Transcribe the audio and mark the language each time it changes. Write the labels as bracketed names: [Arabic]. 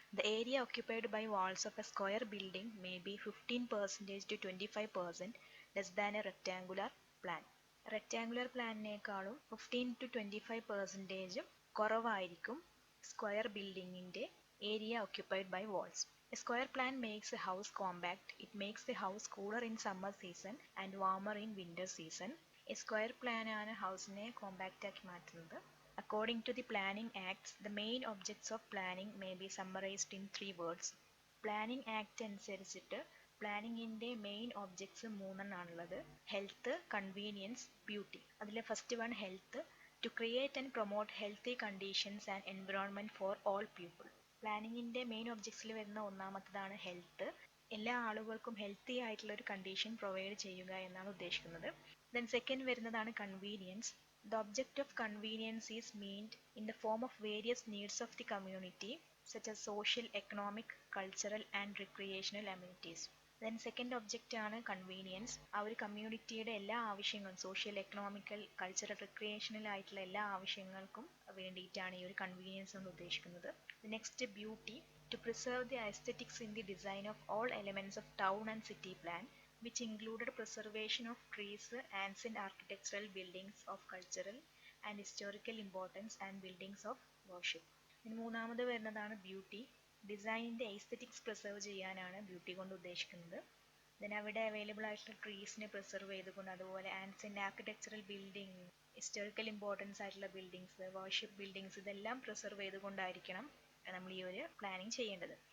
[English] The area occupied by walls of a square building may be 15% to 25% less than a rectangular plan. [Malayalam] Rectangular പ്ലാനിനേക്കാളും 15 to 25% കുറവായിരിക്കും square ബിൽഡിങ്ങിൻ്റെ area occupied by walls. [English] A square plan makes a house compact. It makes the house cooler in summer season and warmer in winter season. A square plan [Malayalam] ആണ് ഹൗസിനെ compact ആക്കി മാറ്റുന്നത്. [English] According to the Planning Acts, the main objects of planning may be summarized in 3 words. [Malayalam] Planning act അനുസരിച്ചിട്ട് പ്ലാനിങ്ങിൻ്റെ main objects 3 ആണുള്ളത്. Health, convenience, beauty. അതിലെ first one health. [English] To create and promote healthy conditions and environment for all people. [Malayalam] പ്ലാനിങ്ങിൻ്റെ main ഒബ്ജക്ട്സിൽ വരുന്ന ഒന്നാമത്തതാണ് health. എല്ലാ ആളുകൾക്കും healthy ആയിട്ടുള്ള ഒരു condition provide ചെയ്യുക എന്നാണ് ഉദ്ദേശിക്കുന്നത്. ദെൻ സെക്കൻഡ് വരുന്നതാണ് convenience. [English] The object of convenience is meant in the form of various needs of the community, such as social, economic, cultural and recreational amenities. Then second object ആണ് convenience. [Malayalam] ആ ഒരു കമ്മ്യൂണിറ്റിയുടെ എല്ലാ ആവശ്യങ്ങളും, സോഷ്യൽ, എക്കണോമിക്കൽ, കൾച്ചറൽ, റിക്രിയേഷണൽ ആയിട്ടുള്ള എല്ലാ ആവശ്യങ്ങൾക്കും വേണ്ടിയിട്ടാണ് ഈ ഒരു കൺവീനിയൻസ് എന്ന് ഉദ്ദേശിക്കുന്നത്. Next beauty. [English] To preserve the aesthetics in the design of all elements of town and city plan, which included preservation of trees, ancient architectural buildings of cultural and historical importance and buildings of worship. [Malayalam] ഇനി മൂന്നാമത് വരുന്നതാണ് beauty. ഡിസൈനിൻ്റെ aesthetics preserve ചെയ്യാനാണ് beauty കൊണ്ട് ഉദ്ദേശിക്കുന്നത്. Then അവിടെ available ആയിട്ടുള്ള ട്രീസിനെ preserve ചെയ്തുകൊണ്ട്, അതുപോലെ ആൻസിൻ്റെ ആർക്കിടെക്ചറൽ ബിൽഡിംഗ്, ഹിസ്റ്റോറിക്കൽ ഇമ്പോർട്ടൻസ് ആയിട്ടുള്ള ബിൽഡിങ്സ്, വർഷിപ്പ് ബിൽഡിങ്സ്, ഇതെല്ലാം പ്രിസർവ് ചെയ്തുകൊണ്ടായിരിക്കണം നമ്മൾ ഈ ഒരു പ്ലാനിങ് ചെയ്യേണ്ടത്.